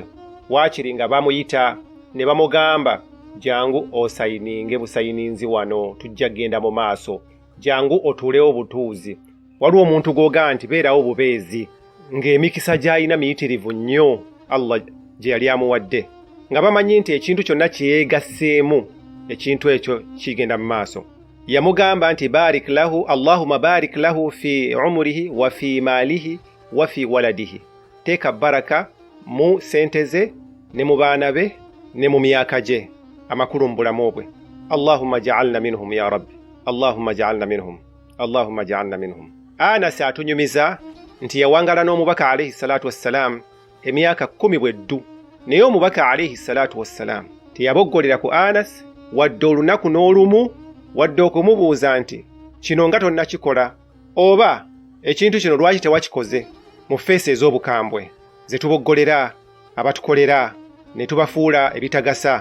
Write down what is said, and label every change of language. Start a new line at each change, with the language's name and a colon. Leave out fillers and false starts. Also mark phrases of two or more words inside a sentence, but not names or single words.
Ganda: Waakiri nga bamuyita ne bamugamba, jangu osayininge busayininzi wano, tujja genda mu maaso, jangu otuulewo butuuzi. Waliwo omuntu goga nti beerawo bubeezi, ng'emikisa gy'alina miyitirivu nnyo Allah gye yali amuwadde, nga bamanyi nti ekintu kyonna kyeyeegasseemu ekintu ekyo kigenda mu maaso. Yamugamba nti
Arabic: بارك له اللهم بارك له في عمره وفي ماله وفي ولده.
Ganda: Teeka baraka mu sente ze ne mu baana be ne mu myaka gye amakulu mu bulamu bwe.
Arabic: اللهم اجعلنا منهم يا رب اللهم اجعلنا منهم اللهم اجعلنا منهم.
Ganda: Anas atunyumiza nti yawangala n'omubaka
Arabic: عليه الصلاة والسلام
Ganda: emyaka 10 bweddu, naye omubaka
Arabic: عليه الصلاة والسلام
Ganda: teyaboggolera ku Anas wadde olunaku n'olumu, wadde okumubuuza nti kino nga tonnakikola, oba ekintu kino lwaki tewakikoze, mu feesi ez'obukambwe ze tuboggolera abatukolera ne tubafuula ebitagasa.